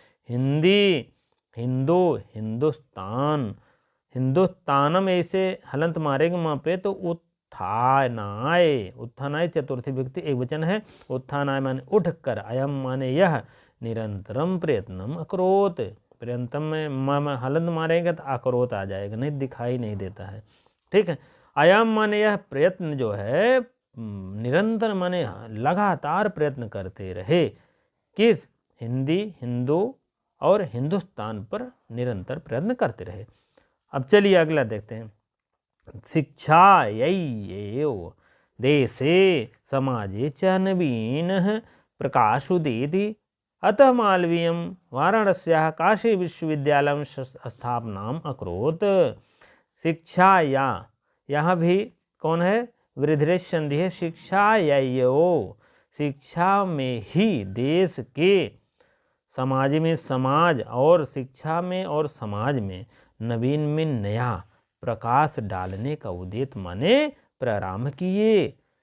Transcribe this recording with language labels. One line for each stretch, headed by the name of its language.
Hindi: हिंदी हिंदू, हिंदुस्तान, हिंदुस्तानम ऐसे हलंत मारेंगे वहाँ पे तो उत्थानाय, उत्थानाय चतुर्थी व्यक्ति एक वचन है, उत्थानाय माने उठ कर, अयम माने यह, निरंतरम प्रयत्नम अकरोत, प्रयत्नम में हलंत मारेंगे तो अकरोत आ जाएगा, नहीं दिखाई नहीं देता है। ठीक है, अयम माने यह प्रयत्न जो है निरंतर माने लगातार प्रयत्न करते रहे, किस, हिंदी हिंदू और हिंदुस्तान पर निरंतर प्रयत्न करते रहे। अब चलिए अगला देखते हैं।
Sanskrit: शिक्षा यैव देशे समाजे च नवीनः प्रकाशोदेति, अतः मालवीयं वाराणस्याः काशी विश्वविद्यालयं स्थापनाम् अकरोत्।
Hindi: शिक्षा या, यहाँ भी कौन है, वृद्धिरेच संधि है, शिक्षा यैव, शिक्षा में ही, देश के, समाज में समाज, और शिक्षा में और समाज में, नवीन में नया प्रकाश डालने का उद्देश्य माने प्रारंभ किए।